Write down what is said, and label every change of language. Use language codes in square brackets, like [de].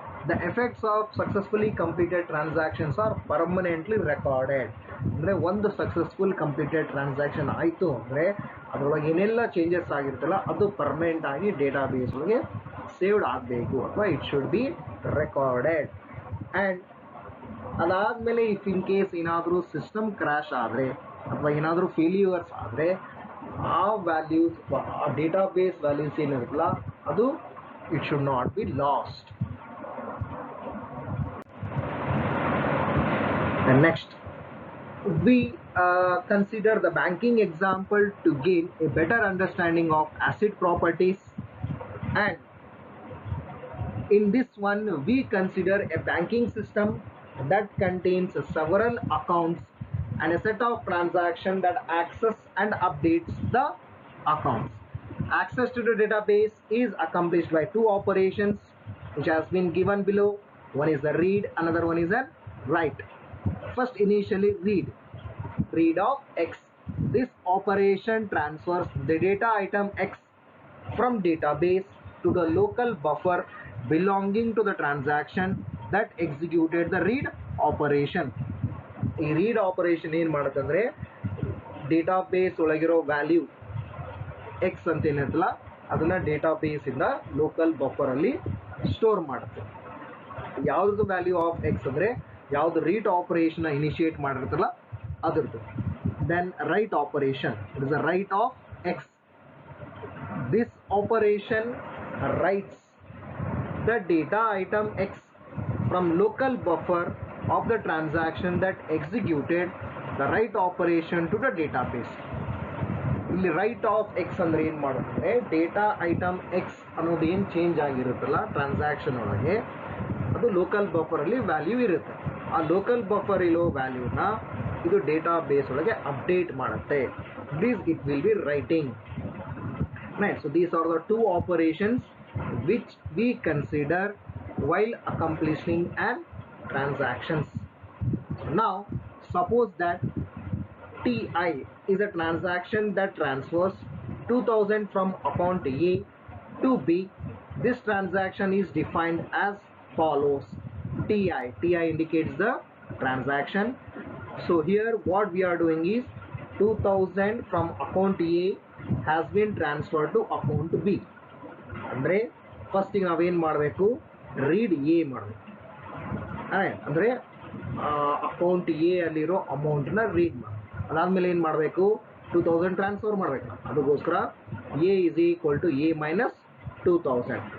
[en] The effects of successfully completed transactions are permanently recorded. [kn] ಅಂದರೆ ಒಂದು successful completed transaction ಆಯಿತು ಅಂದರೆ ಅದರೊಳಗೆ ಏನೆಲ್ಲ ಚೇಂಜಸ್ ಆಗಿರುತ್ತಲ್ಲ ಅದು ಪರ್ಮನೆಂಟ್ ಆಗಿ ಡೇಟಾಬೇಸ್ ಒಳಗೆ ಸೇವ್ಡ್ ಆಗಬೇಕು ಅಥವಾ [en] It should be recorded. [kn] And ಅದಾದಮೇಲೆ [en] if in case [kn] ಏನಾದರೂ ಸಿಸ್ಟಮ್ ಕ್ರ್ಯಾಶ್ ಆದರೆ ಅಥವಾ ಏನಾದರೂ ಫೇಲ್ಯೂರ್ಸ್ ಆದರೆ ಆ ವ್ಯಾಲ್ಯೂಸ್ ಆ ಡೇಟಾಬೇಸ್ ವ್ಯಾಲ್ಯೂಸ್ ಏನಿರುತ್ತಲ್ಲ ಅದು [en] It should not be lost. And next, we consider the banking example to gain a better understanding of asset properties. And in this one, we consider a banking system that contains several accounts and a set of transactions that access and updates the accounts. Access to the database is accomplished by two operations which has been given below. One is the read, another one is a write. First, initially read of X. This operation transfers the data item X from database to the local buffer belonging to the transaction that executed the read operation. [kn] ಈ read operation ಏನು ಮಾಡುತ್ತಂದ್ರೆ database ಒಳಗಿರೋ value X ಅಂತ ಏನಿರ್ತಲ್ಲ ಅದನ್ನ ಡೇಟಾಬೇಸಿಂದ local ಬಫರಲ್ಲಿ store ಮಾಡುತ್ತೆ. ಯಾವ್ದು value of X ಅಂದರೆ ಯಾವುದು read operation initiate ಮಾಡಿರ್ತಲ್ಲ ಅದರದ್ದು. [en] Then write operation, it is a write of X. This operation writes the data item X from local buffer of the transaction that executed the write operation to the database. [kn] ಇಲ್ಲಿ right of X ಅಂದ್ರೆ ಏನು ಮಾಡುತ್ತೆ, data item X ಅನ್ನೋದು ಏನು change ಆಗಿರುತ್ತಲ್ಲ transaction ಒಳಗೆ ಅದು local ಬಫರಲ್ಲಿ value ಇರುತ್ತೆ. ಆ ಲೋಕಲ್ ಬಫರ್ ಇರೋ ವ್ಯಾಲ್ಯೂನ ಇದು ಡೇಟಾ ಬೇಸ್ ಒಳಗೆ ಅಪ್ಡೇಟ್ ಮಾಡುತ್ತೆ. [en] It will be writing. Right, so these are the two operations which we consider while accomplishing an transactions. Now suppose that TI is a transaction that transfers 2000 from account A to B. This transaction is defined as follows. TI indicates the transaction. So here what we are doing is 2000 from account A has been transferred to account B. [kn] ಅಂದ್ರೆ first ಈಗ ನಾವೇನು ಮಾಡಬೇಕು, read A ಮಾಡಬೇಕು. ಅಂದರೆ account A ಅಲ್ಲಿರೋ ಅಮೌಂಟ್ನ read ಮಾಡಿ ಅದಾದಮೇಲೆ ಏನು ಮಾಡಬೇಕು, 2000 ಟ್ರಾನ್ಸ್ಫರ್ ಮಾಡಬೇಕು. [en] ಅದಕ್ಕೋಸ್ಕರ a is equal to a minus 2000.